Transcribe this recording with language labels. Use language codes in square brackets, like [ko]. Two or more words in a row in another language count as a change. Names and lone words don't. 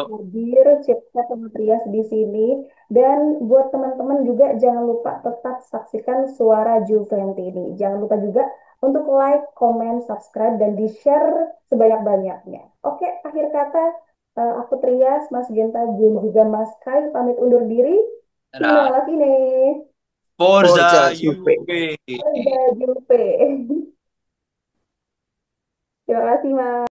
[id] hadir chat sama Trias di sini. Dan buat teman-teman juga jangan lupa tetap saksikan Suara Juventus ini. Jangan lupa juga untuk like, comment, subscribe, dan di-share sebanyak-banyaknya. Oke, akhir kata aku Trias, Mas Genta, dan juga Mas Kai pamit undur diri. [it] Fino [id] Dadah. [it] alla fine. Forza Forza Juve. Juve. Forza Juve. [id] Terima kasih, Mas.